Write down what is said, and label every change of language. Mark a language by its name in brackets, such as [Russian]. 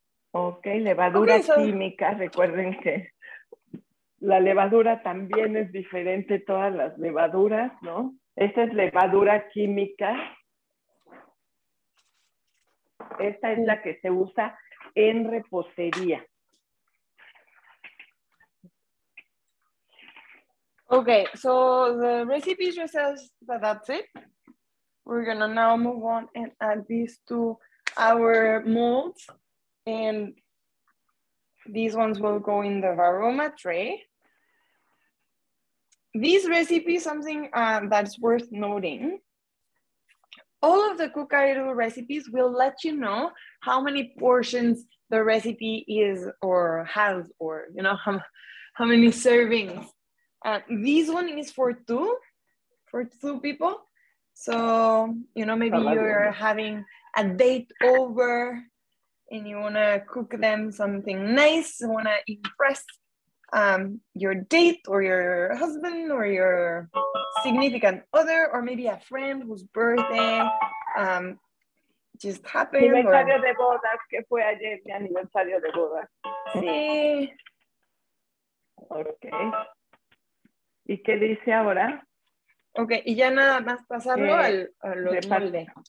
[Spanish] Ok, levadura química. Recuerden que la levadura también es diferente, todas las levaduras, ¿no? Esta es levadura química. Esta es la que se usa en repostería. [English] Okay, so the recipe just says that that's it. We're gonna now move on and add these to our molds, and these ones will go in the varoma tray. This recipe is something that's worth noting. all of the Kukairu recipes will let you know how many portions the recipe is or has, or you know how many servings. This one is for two people. So you know, maybe you're having a date over and you wanna cook them something nice, you wanna impress your date or your husband or your significant other, or maybe a friend whose birthday just happened. [Spanish] Mi aniversario de bodas, que fue ayer mi aniversario de bodas. Sí. Ok. ¿Y qué dice ahora? Ok, y ya nada más pasarlo a los moldes.